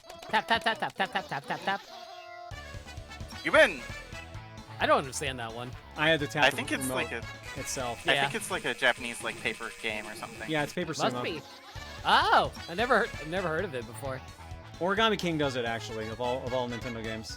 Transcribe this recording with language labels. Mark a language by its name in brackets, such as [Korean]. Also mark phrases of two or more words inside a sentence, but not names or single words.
[English] Tap, tap, tap, tap, tap, tap, tap, tap, tap. You win. I don't understand that one. I had to tap I the think it's remote like a. itself. I Yeah. think it's like a Japanese like paper game or something. Yeah, it's paper Must sumo. be. Oh, I've never heard of it before. Origami King does it actually, of all Nintendo games.